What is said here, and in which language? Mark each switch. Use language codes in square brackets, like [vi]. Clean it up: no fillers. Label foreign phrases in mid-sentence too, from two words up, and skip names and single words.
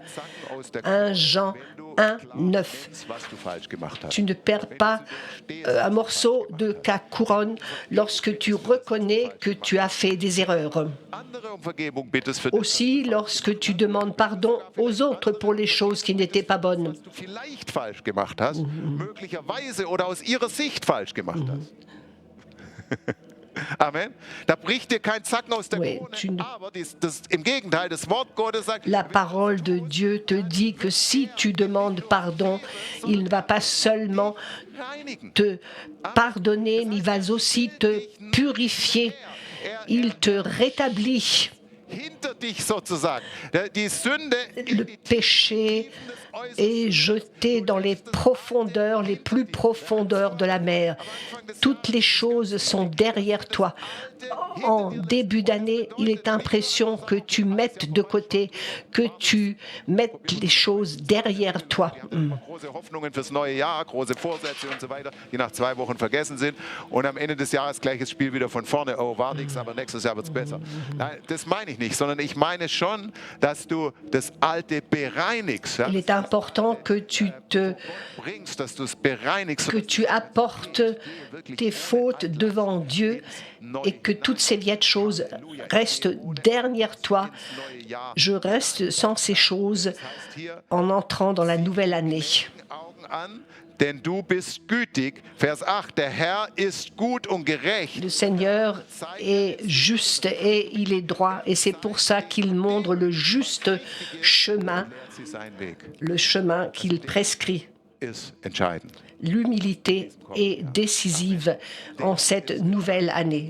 [fr] 1 Jean 1, 9. Tu ne perds pas un morceau de ta couronne lorsque tu reconnais que tu as fait des erreurs. Aussi, lorsque tu demandes pardon aux autres pour les choses qui n'étaient pas bonnes. Amen. [de] Da bricht dir kein Zacken aus der Krone. Aber im Gegenteil, das Wort Gottes sagt, [fr] la parole de Dieu te dit que si tu demandes pardon, il ne va pas seulement te pardonner, mais il va aussi te purifier. Il te rétablit. Le péché est jeté dans les profondeurs, les plus profondeurs de la mer. Toutes les choses sont derrière toi. En début d'année, il est impression que tu mettes de côté, que tu mettes les choses derrière toi. [de] Große Vorsätze und so weiter, die nach 2 Wochen vergessen sind und am Ende des Jahres gleiches Spiel wieder von vorne. Oh, war nichts, aber nächstes Jahr wird es besser. Nein, das meine ich nicht, sondern ich meine schon, dass du das Alte bereinigst. [fr] Il est important que tu apportes tes fautes devant Dieu et que toutes ces vieilles choses restent derrière toi. Je reste sans ces choses en entrant dans la nouvelle année. [de] Denn du bist gütig. Vers 8. Der Herr ist gut und gerecht. [fr] Le Seigneur est juste et il est droit. Et c'est pour ça qu'il montre le juste chemin, le chemin qu'il prescrit. L'humilité est décisive en cette nouvelle année.